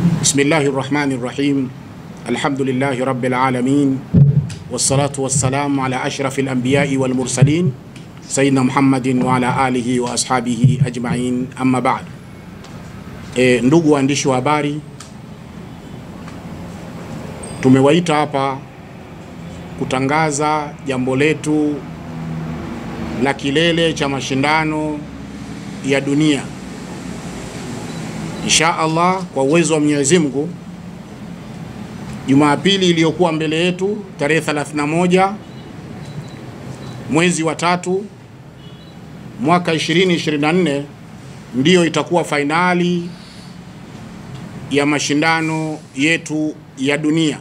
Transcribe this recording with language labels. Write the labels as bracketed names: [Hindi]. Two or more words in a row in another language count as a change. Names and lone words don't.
[Arabic] بسم الله الرحمن الرحيم. الحمد لله رب العالمين. والصلاة والسلام على أشرف الأنبياء والمرسلين سيدنا محمد وعلى آله وأصحابه أجمعين، أما بعد. [Swahili] Ndugu waandishi wa habari, tumewaita hapa kutangaza jambo letu la kilele cha mashindano ya dunia. [Arabic] إن شاء الله, [Swahili] kwa uwezo wa Mwenyezi Mungu, Jumapili iliyokuwa mbele yetu tarehe 31 mwezi wa 3 mwaka 2024 ndiyo itakuwa fainali ya mashindano yetu ya dunia.